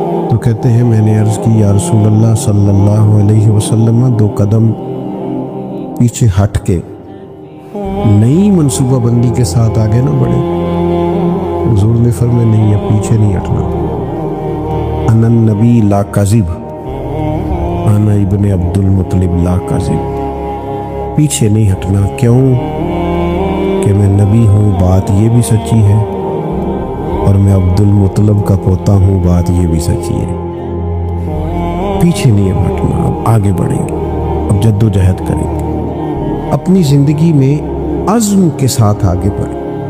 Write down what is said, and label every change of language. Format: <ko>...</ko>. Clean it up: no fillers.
<ur>تو کہتے ہیں میں نے عرض کی یا رسول اللہ صلی اللہ علیہ وسلم 2 قدم پیچھے ہٹ کے نئی منصوبہ بندی کے ساتھ آگے نہ بڑھے. حضور نے فرمایا نہیں، اب پیچھے نہیں ہٹنا.</ur> <ar>انا النبی لا کذب، انا ابن عبد المطلب لا کذب.</ar> <ur>پیچھے نہیں ہٹنا. کیوں؟ کہ میں نبی ہوں، بات یہ بھی سچی ہے، اور میں عبد المطلب کا پوتا ہوں، بات یہ بھی سچی ہے. پیچھے نہیں ہٹنا، اب آگے بڑھیں گے، اب جد و جہد کریں گے، اپنی زندگی میں عزم کے ساتھ آگے بڑھیں.</ur>